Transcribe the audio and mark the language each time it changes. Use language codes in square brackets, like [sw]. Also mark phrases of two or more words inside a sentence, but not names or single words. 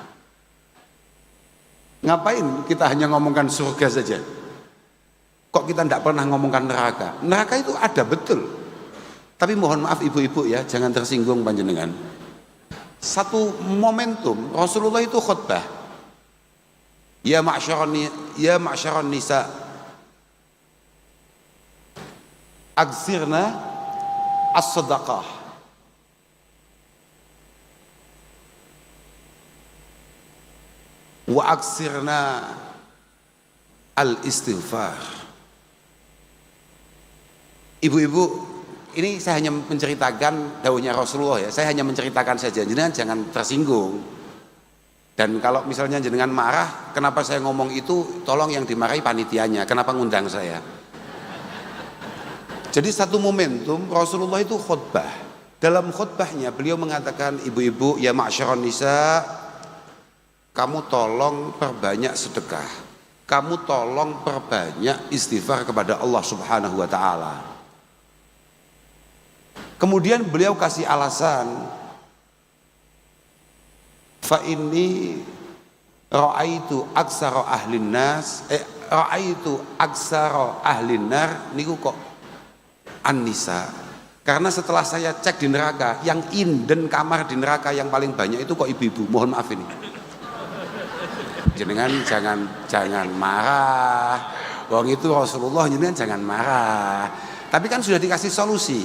[id] Ngapain kita hanya ngomongkan surga saja? Kok kita tidak pernah ngomongkan neraka? Neraka itu ada betul. Tapi mohon maaf ibu-ibu ya, jangan tersinggung panjenengan. Satu momentum Rasulullah itu khutbah. [ar] يا معشر النساء أكثرن الصدقة وأكثرن الاستغفار. [id] Ibu-ibu, ini saya hanya menceritakan dawuhnya Rasulullah ya. Saya hanya menceritakan saja, jangan tersinggung. Dan kalau misalnya jenengan marah, kenapa saya ngomong itu, tolong yang dimarahi panitianya, kenapa ngundang saya. Jadi satu momentum Rasulullah itu khutbah. Dalam khutbahnya beliau mengatakan, ibu-ibu [ar] يا معشر النساء, [id] kamu tolong perbanyak sedekah, kamu tolong perbanyak istighfar kepada Allah [ar] سبحانه وتعالى. [id] Kemudian beliau kasih alasan, [ar] فإني رأيت أكثر أهل الناس رأيت أكثر أهل النار [jv] niku kok [ar] an-nisa. [id] Karena setelah saya cek di neraka, yang inden kamar di neraka yang paling banyak itu kok ibu-ibu. Mohon maaf ini. Jenengan jangan marah. Wong itu Rasulullah, jenengan jangan marah. Tapi kan sudah dikasih solusi.